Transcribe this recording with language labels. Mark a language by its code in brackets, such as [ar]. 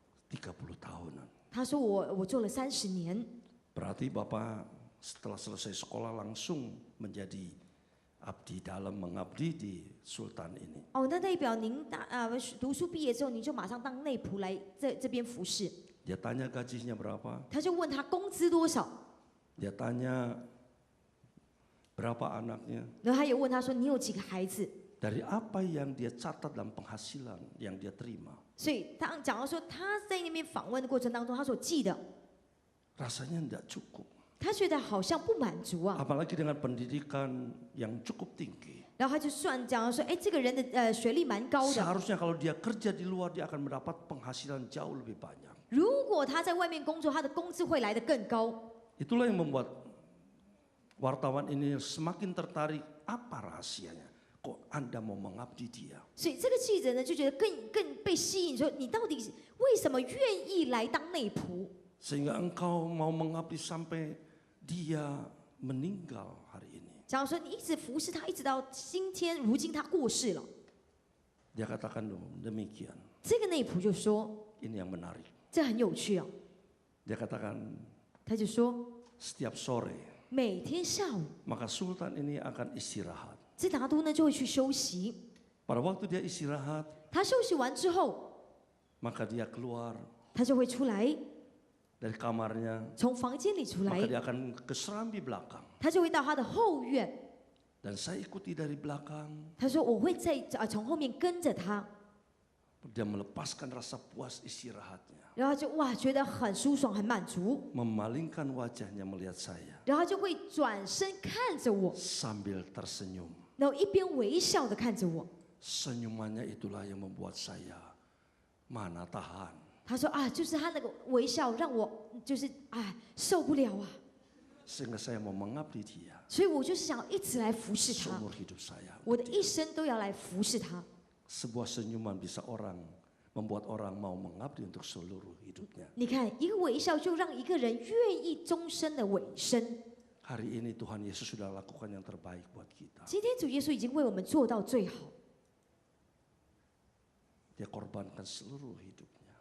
[id] 30 tahunan. [zh] 他说我做了30年。 [id] Berarti Bapak setelah selesai sekolah langsung menjadi abdi dalam mengabdi di Sultan ini. [zh] 哦，那代表您读书毕业之后，您就马上当内仆来这边服侍。 [id] Dia tanya gajinya berapa? [zh] 他就问他工资多少， [id] Dia tanya berapa anaknya? [zh] 然后他也问他说：“你有几个孩子？” [id] Dari apa yang dia catat dalam penghasilan yang dia terima? [zh] 所以他讲到说他在那边访问的过程当中，他所记的， [id] Rasanya tidak cukup. [zh] 他觉得好像不满足啊。 [id] Apalagi dengan pendidikan yang cukup tinggi. [zh] 然后他就讲到说：“哎，这个人的学历蛮高的， [id] Seharusnya kalau dia kerja di luar dia akan mendapat penghasilan jauh lebih banyak. [zh] 如果他在外面工作，他的工资会来得更高。” [id] Itulah yang membuat wartawan ini semakin tertarik. Apa rahasianya? Kok Anda mau mengabdi dia? [zh] 所以这个记者呢就觉得更被吸引，说你到底为什么愿意来当内仆？ [id] Sehingga engkau mau mengabdi sampai dia meninggal hari ini. [zh] 假如说你一直服侍他，一直到如今他过世了， [id] Dia katakan demikian. [zh] 这个内仆就说 [id] Ini yang menarik. [zh] 这很有趣啊。 [id] Dia katakan [zh] 他就说 [id] setiap sore [zh] 每天下午， [id] maka Sultan ini akan istirahat. [zh] 这拿督呢就会去休息。 [id] Pada waktu dia istirahat, [zh] 他休息完之后， [id] maka dia keluar [zh] 他就会出来， [id] dari kamarnya, [zh] 从房间里出 [id] maka [zh] 来， [id] dia akan ke serambi belakang. [zh] 他就会到他的后院。 [id] Dan saya ikuti dari belakang. [zh] 他说我会从后面跟着他， [id] Dia melepaskan rasa puas istirahatnya. [zh] 然后他就哇觉得很舒爽很满足， [id] Memalingkan wajahnya melihat saya. [zh] 然后他就会转身看着我， [id] Sambil tersenyum. [zh] 然后一边微笑的看着我。 [id] Senyumannya itulah yang membuat saya mana tahan. [zh] 他说啊，就是他那个微笑让我就是受不了啊， [id] Sehingga saya mau mengabdi dia. [zh] 所以我就是想一直来服侍他， [id] Seumur hidup saya. [zh] 我的一生都要来服侍他。 [id] Sebuah senyuman bisa membuat orang mau mengabdi untuk seluruh hidupnya. [zh] 你看，一个微笑就让一个人愿意终身的委身。 [id] Hari ini Tuhan Yesus sudah lakukan yang terbaik buat kita. [zh] 今天主耶稣已经为我们做到最好， [id] Dia korbankan seluruh hidupnya.